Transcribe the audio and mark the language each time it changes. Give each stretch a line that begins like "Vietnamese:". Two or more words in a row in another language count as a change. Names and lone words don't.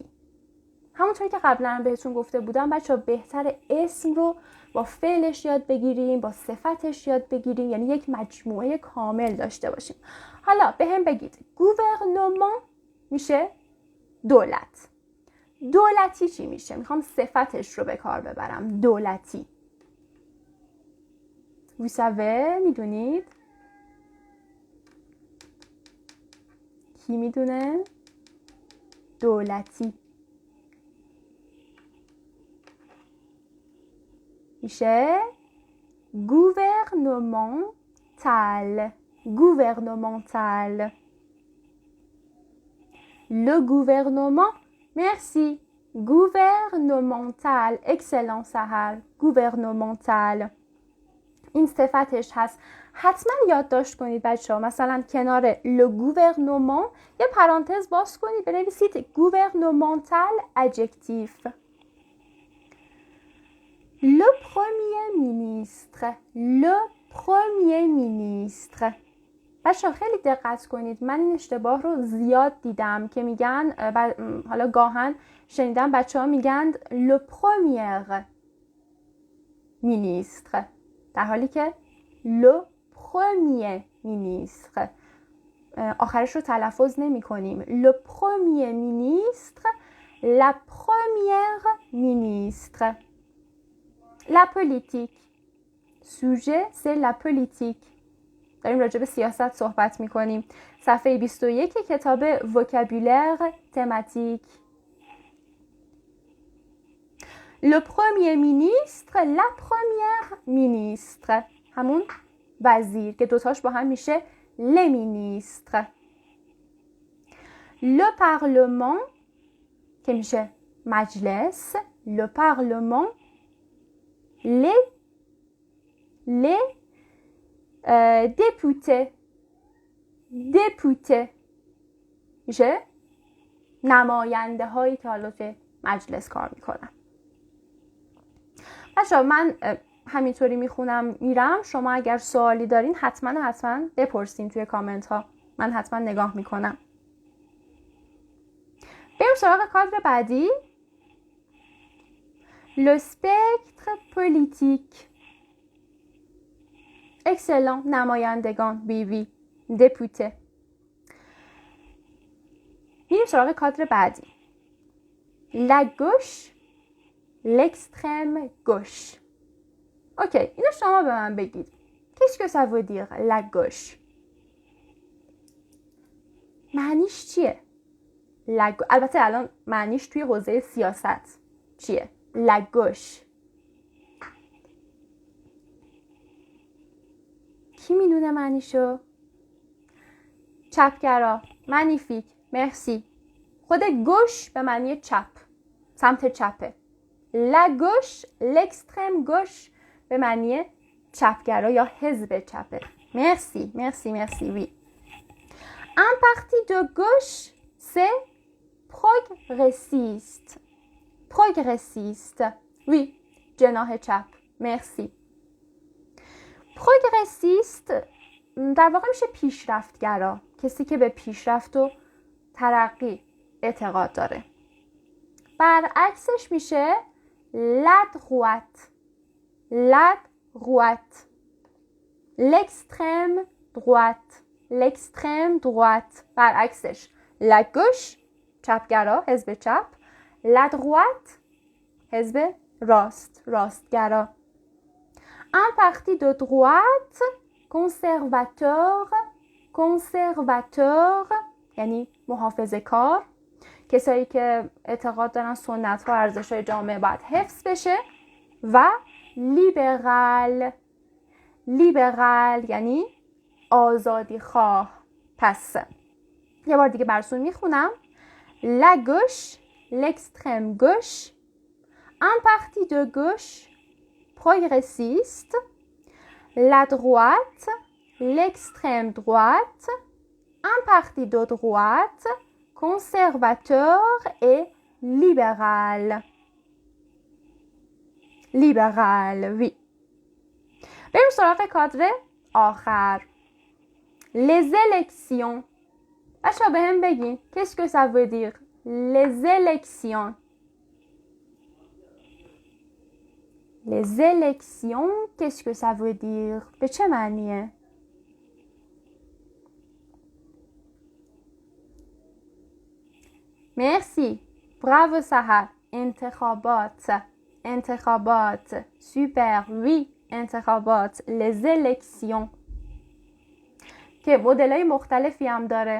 Persian: همونطوری که قبلا بهتون گفته بودم بچه‌ها بهتر اسم رو با فعلش یاد بگیریم، با صفتش یاد بگیریم، یعنی یک مجموعه کامل داشته باشیم. حالا به هم بگید گوورنمان میشه دولت. دولتی چی میشه؟ میخوام صفتش رو به کار ببرم. دولتی.
French: vous savez میدونید؟
Persian: کی میدونه؟ دولتی میشه gouvernemental.
French: Le gouvernement merci. gouvernemental excellent سحر.
Persian: gouvernemental این صفتش هست. حتما یادداشت کنید بچه‌ها. مثلا کنار
French: le gouvernement
Persian: یه پرانتز باز کنید بنویسید
French: gouvernemental adjectif. Le premier ministre.
Persian: بچه‌ها خیلی دقت کنید. من این اشتباه رو زیاد دیدم که میگن حالا گاهن شنیدم بچه‌ها میگن
French: le premier ministre
Persian: در حالی که
French: le premier ministre
Persian: آخرش رو تلفظ نمی کنیم.
French: le premier ministre la première ministre. La politique. Sujet, c'est la politique.
Persian: داریم راجع به سیاست صحبت میکنیم. صفحه 21 کتاب وکابولر تماتیک.
French: Le premier ministre, la première ministre.
Persian: همون وزیر که دوتاش با هم میشه
French: les ministres. Le parlement
Persian: که میشه مجلس.
French: Le parlement. Les députés
Persian: میشه نماینده هایی که حالا توی مجلس کار میکنن. بچه‌ها من همینطوری میخونم میرم. شما اگر سوالی دارین حتما بپرسین توی کامنت ها. من حتما نگاه میکنم. بریم سراغ کادر بعدی.
French: Le spectre politique. Excellent.
Persian: نمایندگان.
French: oui députés.
Persian: میریم سراغ کادر بعدی.
French: La gauche, l'extrême gauche.
Persian: اوکی، اینو شما به من بگید.
French: Qu'est-ce que ça veut dire la gauche؟
Persian: معنیش چیه؟ البته الان معنیش توی حوزه سیاست چیه؟
French: La gauche.
Persian: کی میدونه معنیشو؟ چپگرا. مانیفیک. مرسی. خود گوش به معنی چپ، سمت چپه.
French: La gauche, l'extrême gauche
Persian: به معنی چپگرا یا حزب چپه.
French: merci oui. Un parti de gauche c'est progressiste.
Persian: وی، جناح چپ. مرسی. پروگرسیست در واقع میشه پیشرفتگرا، کسی که به پیشرفت و ترقی اعتقاد داره. برعکسش میشه la droite.
French: l'extrême droite. برعکسش la gauche،
Persian: چپگرا، حزب چپ.
French: la droite،
Persian: حزب راستگرا.
French: Un parti de droite conservateur
Persian: یعنی محافظه کار، کسایی که اعتقاد دارن سنت ها و ارزش های جامعه باید حفظ بشه. و لیبرال یعنی آزادی خواه. پس یه بار دیگه براتون میخونم.
French: La gauche, l'extrême gauche, un parti de gauche progressiste, la droite, l'extrême droite, un parti de droite, conservateur et libéral.
Persian: وی. بریم سراغ کادر آخر.
French: Les élections.
Persian: بچه‌ها به هم بگین
French: qu'est-ce que ça veut dire les élections. Les élections, qu'est-ce que ça veut dire؟
Persian: به چه معنیه؟ مرسی. برافو سحر. انتخابات. سوپر. وی، انتخابات.
French: les élections
Persian: که مدل‌های مختلفی هم داره.